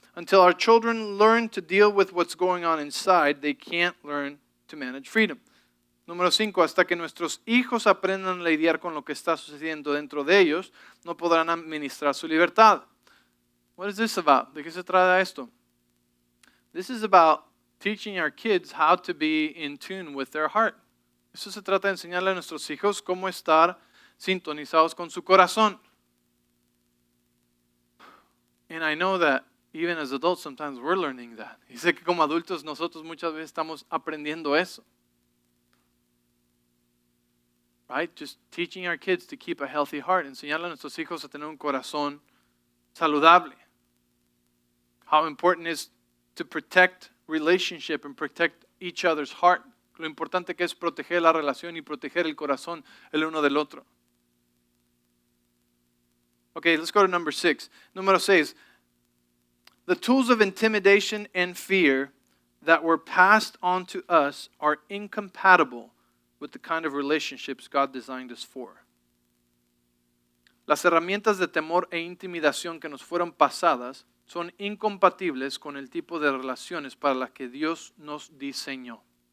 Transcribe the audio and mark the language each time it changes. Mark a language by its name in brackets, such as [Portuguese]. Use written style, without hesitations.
[English] Until our children learn to deal with what's going on inside, they can't learn to manage freedom. [Spanish] Número 5, hasta que nuestros hijos aprendan a lidiar con lo que está sucediendo dentro de ellos, no podrán administrar su libertad. [English] What is this about? [Spanish] ¿De qué se trata esto? [English] This is about teaching our kids how to be in tune with their heart. [Spanish] Eso se trata de enseñarle a nuestros hijos cómo estar sintonizados con su corazón. [English] And I know that even as adults sometimes we're learning that. [Spanish] Y sé que como adultos nosotros muchas veces estamos aprendiendo eso. [English] Right? Just teaching our kids to keep a healthy heart. [Spanish] Enseñarle a nuestros hijos a tener un corazón saludable. [English] How important is to protect relationship and protect each other's heart. [Spanish] Lo importante que es proteger la relación y proteger el corazón el uno del otro. [English] Okay, let's go to number 6. [Spanish] Número 6. [English] The tools of intimidation and fear that were passed on to us are incompatible with the kind of relationships God designed us for. [Spanish] Las herramientas de temor e intimidación que nos fueron pasadas son incompatibles con el tipo de relaciones para las que Dios nos diseñó.